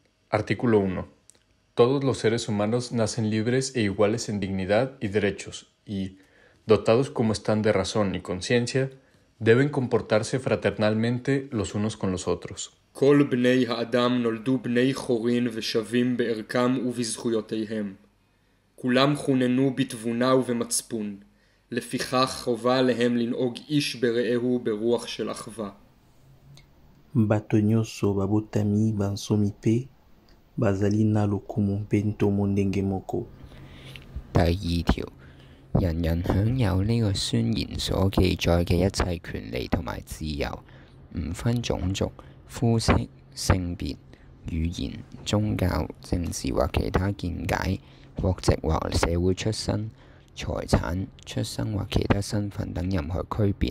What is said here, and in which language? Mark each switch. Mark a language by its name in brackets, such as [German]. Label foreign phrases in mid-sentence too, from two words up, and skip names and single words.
[Spanish] Artículo 1. Todos los seres humanos nacen libres e iguales en dignidad y derechos y, dotados como están de razón y conciencia, deben comportarse fraternalmente los unos con los otros. [Hebrew] כל בני האדם נולדו בני חורין ושווים בערכם ובזכויותיהם. כולם חוננו בתבונה ובמצפון. לפיכך חובה עליהם לנהוג איש ברעהו ברוח של אחווה. [Lingala] Bato nyonso babotami bansomi mpe bazali na lokumu mpe ntomo ndenge moko. [Cantonese] 第二條，人人享有呢個宣言所記載嘅一切權利同埋自由，唔分種族、膚色、性別、語言、宗教、政治或其他見解、國籍或社會出身、財產、出生或其他身份等任何區別。